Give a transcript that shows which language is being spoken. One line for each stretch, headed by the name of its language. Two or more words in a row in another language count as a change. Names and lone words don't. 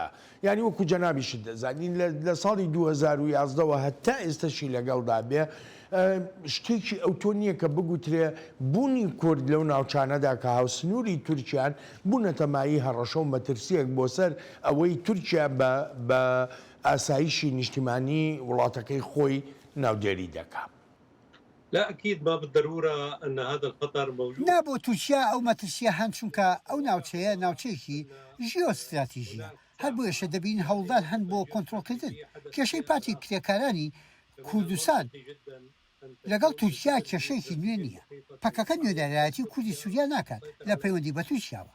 Central Kurdish: یعنی وەکو جەنابیشت دەزانین لە ساڵی 2011ەوە هەتا ئێستاشی لەگەڵدا بێ شتێکی ئەوتۆ نییە کە بگوترێ بوونی کورد لەو ناوچانەدا کە هاوسنووری تورکیان بوونەتەمایی هەڕەشە و مەترسیەک بۆ سەر ئەوەی تورکیا بە ئاسایشی نیشتیمانی وڵاتەکەی خۆی ناودێری دەکات.
Arabic: لا أكيد ما بالضرورة أن هذا الخطر موجود.
Central Kurdish: نابۆ تورکیا ئەو مەترسیە هەن چونکە ئەو ناوچەیە ناوچەیەکی ژیۆستراتیژیە. هەر بۆیەشە دەبین هەوڵدان هەن بۆ کۆنتڕۆلکردن. کێشەی پاتی کرێکارانی کوردستان لەگەڵ تورکیا کێشەیەکی نوێ نییە. پەکەکە نوێنەرایەتی کوردی سووریا ناکات لە پەیوەندی بە تورکیاوە.